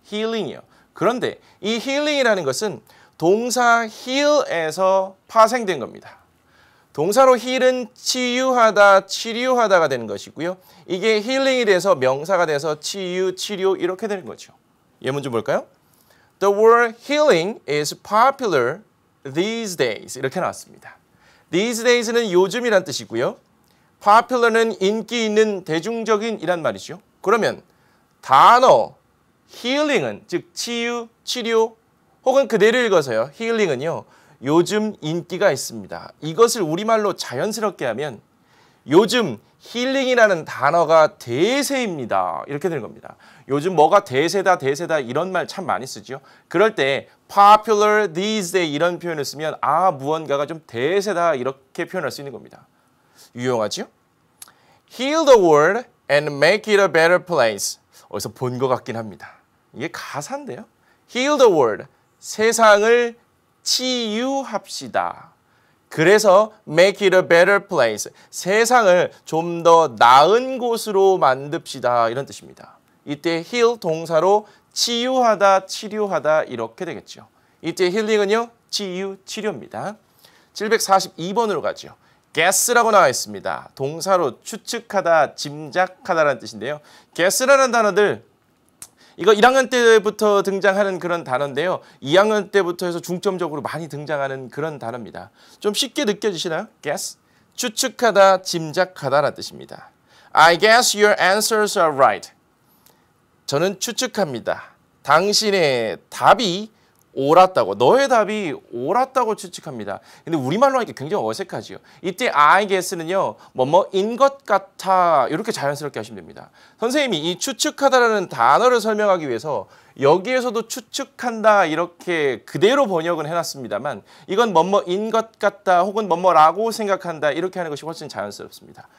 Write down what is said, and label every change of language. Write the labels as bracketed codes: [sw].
[ko] healing이요. 그런데 이 healing이라는 것은 동사 heal에서 파생된 겁니다. 동사로 heal은 치유하다, 치료하다가 되는 것이고요. 이게 healing이 돼서 명사가 돼서 치유, 치료 이렇게 되는 거죠. 예문 좀 볼까요? [en] The word healing is popular these days [ko] 이렇게 나왔습니다. These days는 요즘이란 뜻이고요. popular는 인기 있는, 대중적인 이란 말이죠. 그러면 단어 healing은 즉 치유, 치료 혹은 그대로 읽어서요. healing은요. 요즘 인기가 있습니다. 이것을 우리말로 자연스럽게 하면 요즘 힐링이라는 단어가 대세입니다. 이렇게 되는 겁니다. 요즘 뭐가 대세다, 대세다 이런 말 참 많이 쓰죠. 그럴 때 popular these days 이런 표현을 쓰면 아 무언가가 좀 대세다 이렇게 표현할 수 있는 겁니다. 유용하죠? [en] Heal the world and make it a better place. [ko] 어디서 본 것 같긴 합니다. 이게 가사인데요. [en] Heal the world. [ko] 세상을 치유합시다. 그래서 [en] make it a better place. [ko] 세상을 좀 더 나은 곳으로 만듭시다. 이런 뜻입니다. 이때 heal 동사로 치유하다, 치료하다 이렇게 되겠죠. 이때 healing은요. 치유, 치료입니다. 742번으로 가죠. guess라고 나와 있습니다. 동사로 추측하다, 짐작하다라는 뜻인데요. guess라는 단어들 이거 1학년 때부터 등장하는 그런 단어인데요. 2학년 때부터 해서 중점적으로 많이 등장하는 그런 단어입니다. 좀 쉽게 느껴지시나요? guess. 추측하다, 짐작하다라는 뜻입니다. [en] I guess your answers are right. [ko] 저는 추측합니다. 당신의 답이 옳았다고, 너의 답이 옳았다고 추측합니다. 근데 우리말로 하니까 굉장히 어색하지요. 이때 I guess는요, 뭐뭐인 것 같아 이렇게 자연스럽게 하시면 됩니다. 선생님이 이 추측하다라는 단어를 설명하기 위해서 여기에서도 추측한다 이렇게 그대로 번역은 해놨습니다만 이건 뭐뭐인 것 같다 혹은 뭐뭐라고 생각한다 이렇게 하는 것이 훨씬 자연스럽습니다.